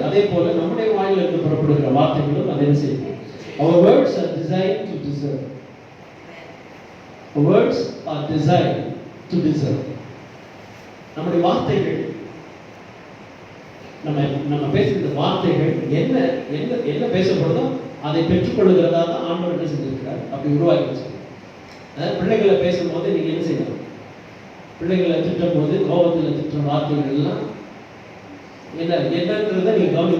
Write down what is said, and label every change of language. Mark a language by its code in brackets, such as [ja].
[ta] அதே போல நம்முடைய வாயிலிருந்து புறப்படுகிற வார்த்தைகளும் அதை என்ன செய்யும்? [en] Our words are designed to deserve. Our words are designed to deserve. [ta] நம்முடைய வார்த்தைகள், நம்ம பேசுகிற வார்த்தைகள் என்ன என்ன என்ன பேசப்படுதோ அதை பெற்றுக்கொள்ளுகிறதா தான் ஆண்டவர் என்ன செஞ்சிருக்கிறார்? அப்படி உருவாக்கி வச்சிருக்கார். பிள்ளைகளை பேசும்போது நீங்க என்ன செய்யணும்? பிள்ளைகளை திட்டும் போது கோபத்தில் திட்டுற வார்த்தைகள் எல்லாம் என்னன்றத நீங்க கவனி.